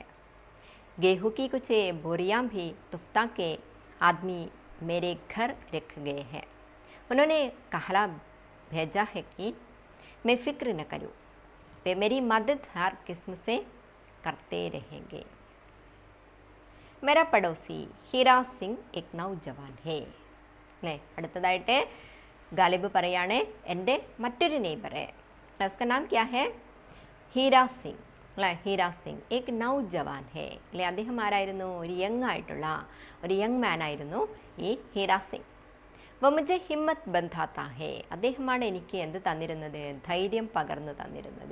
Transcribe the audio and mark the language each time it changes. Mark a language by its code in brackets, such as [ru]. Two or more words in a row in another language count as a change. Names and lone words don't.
[hi] गेहूँ की कुछ बोरियां भी तुफ्ता के आदमी मेरे घर रख गए हैं. उन्होंने कहला भेजा है कि मैं फिक्र न करूं, वे मेरी मदद हर किस्म से करते रहेंगे. मेरा पड़ोसी हीरा सिंह एक नौजवान है അല്ലേ. [ml] അടുത്തതായിട്ട് ഗാലിബ് പറയാണ് എൻ്റെ മറ്റൊരു നെയ്ബറെ, [hi] उसका नाम क्या है, [ml] ഹീരാ സിംഗ് അല്ലേ. ഹീരാ സിംഗ് [hi] एक नौजवान है [ml] അല്ലെ, അദ്ദേഹം ആരായിരുന്നു, ഒരു യങ് ആയിട്ടുള്ള ഒരു [en] young man [ml] ആയിരുന്നു ഈ ഹീരാ സിംഗ്. [hi] वह मुझे हिम्मत बंधाता है, [ml] അദ്ദേഹമാണ് എനിക്ക് എന്ത് തന്നിരുന്നത്, ധൈര്യം പകർന്നു തന്നിരുന്നത്.